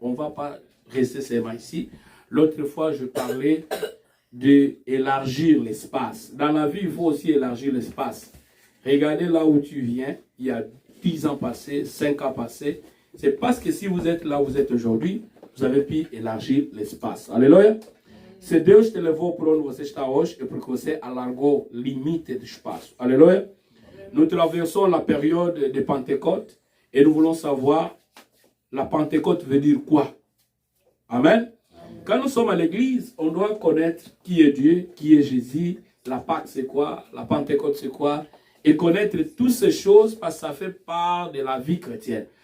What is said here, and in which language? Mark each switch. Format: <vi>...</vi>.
<fr>On ne va pas rester seulement ici. L'autre fois, je parlais d'élargir l'espace. Dans la vie, il faut aussi élargir l'espace. Regardez là où tu viens. Il y a 10 ans passés, 5 ans passés. C'est parce que si vous êtes là où vous êtes aujourd'hui, vous avez pu élargir l'espace. Alléluia.</fr> <pt>Se Deus te levou para onde você está hoje é porque você alargou limite de espaço.</pt> <fr>Alléluia. Nous traversons la période de Pentecôte et nous voulons savoir la Pentecôte veut dire quoi. Amen. Quand nous sommes à l'église, on doit connaître qui est Dieu, qui est Jésus, la Pâque c'est quoi, la Pentecôte c'est quoi, et connaître toutes ces choses parce que ça fait part de la vie chrétienne.</fr>